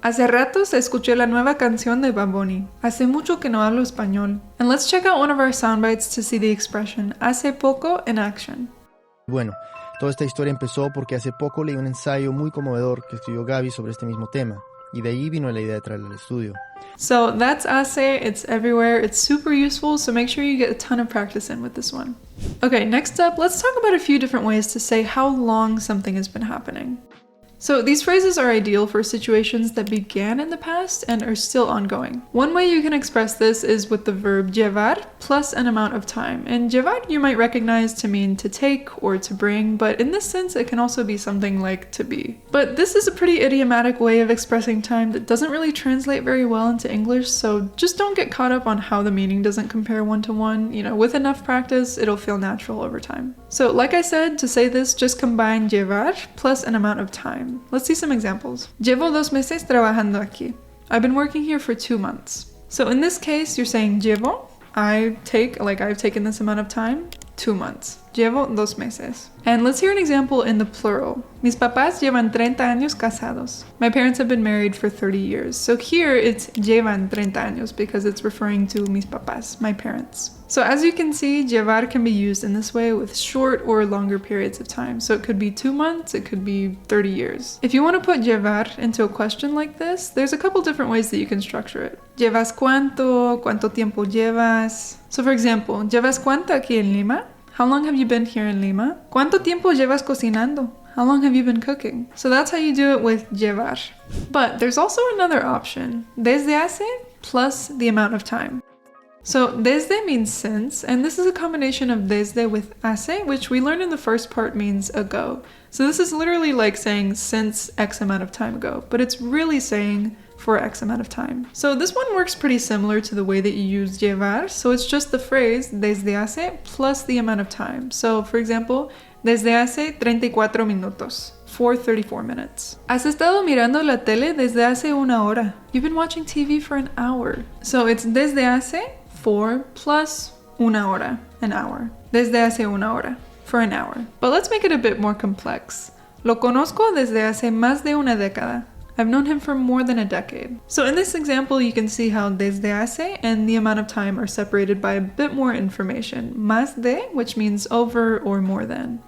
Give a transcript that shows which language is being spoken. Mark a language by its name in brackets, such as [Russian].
[Spanish] Hace ratos escuché la nueva canción de Bad Bunny. Hace mucho que no hablo español. [English] And let's check out one of our sound bites to see the expression hace poco in action. [Spanish] Bueno, toda esta historia empezó porque hace poco leí un ensayo muy conmovedor que escribió Gaby sobre este mismo tema, y de ahí vino la idea de traerlo al estudio. [English] So that's hace, it's everywhere, it's super useful, so make sure you get a ton of practice in with this one. Okay, next up, let's talk about a few different ways to say how long something has been happening. So these phrases are ideal for situations that began in the past and are still ongoing. One way you can express this is with the verb llevar plus an amount of time. And llevar you might recognize to mean to take or to bring, but in this sense it can also be something like to be. But this is a pretty idiomatic way of expressing time that doesn't really translate very well into English, so just don't get caught up on how the meaning doesn't compare one-to-one. You know, with enough practice, it'll feel natural over time. So like I said, to say this, just combine llevar plus an amount of time. Let's see some examples. [Spanish] Llevo 2 meses trabajando aquí. [English] I've been working here for 2 months. So in this case, you're saying llevo, I've taken this amount of time, 2 months. [Spanish] Llevo 2 meses. [English] And let's hear an example in the plural. [Spanish] Mis papás llevan 30 años casados. [English] My parents have been married for 30 years. So here it's [Spanish] llevan 30 años [English] because it's referring to mis papás, my parents. So as you can see, llevar can be used in this way with short or longer periods of time. So it could be 2 months, it could be 30 years. If you want to put llevar into a question like this, there's a couple different ways that you can structure it. [Spanish] ¿Llevas cuánto? ¿Cuánto tiempo llevas? [English] So for example, [Spanish] ¿llevas cuánto aquí en Lima? [English] How long have you been here in Lima? [Spanish] ¿Cuánto tiempo llevas cocinando? [English] How long have you been cooking? So that's how you do it with llevar. But there's also another option. Desde hace plus the amount of time. So desde means since, and this is a combination of desde with hace, which we learned in the first part means ago. So this is literally like saying since X amount of time ago, but it's really saying for X amount of time. So this one works pretty similar to the way that you use llevar, so it's just the phrase desde hace plus the amount of time. So for example, [Spanish] desde hace 34 minutos. [English] For 34 minutes. [Spanish] Has estado mirando la tele desde hace 1 hora. [English] You've been watching TV for an hour. So it's desde hace, for, plus 1 hora, an hour. [Spanish] Desde hace 1 hora, [English] for an hour. But let's make it a bit more complex. [Spanish] Lo conozco desde hace más de una década. [English] I've known him for more than a decade. So in this example, you can see how desde hace and the amount of time are separated by a bit more information. Más de, which means over or more than.